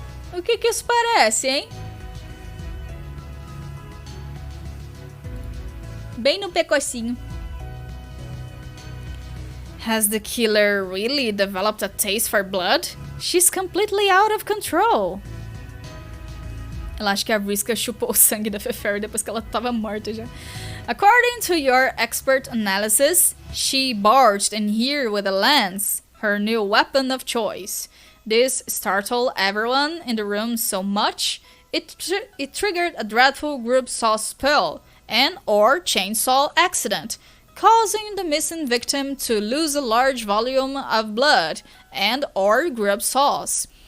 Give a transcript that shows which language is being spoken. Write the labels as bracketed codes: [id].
[pt] O que isso parece, hein? Bem no pecocinho. [en] Has the killer really developed a taste for blood? She's completely out of control. [pt] Ela acha que a Vriska chupou o sangue da Fefer depois que ela tava morta já. [en] According to your expert analysis, she barged in here with a lance, her new weapon of choice. This startled everyone in the room so much, it triggered a dreadful group saw spill and or chainsaw accident, causing the missing victim to lose a large volume of blood and or grub sauce.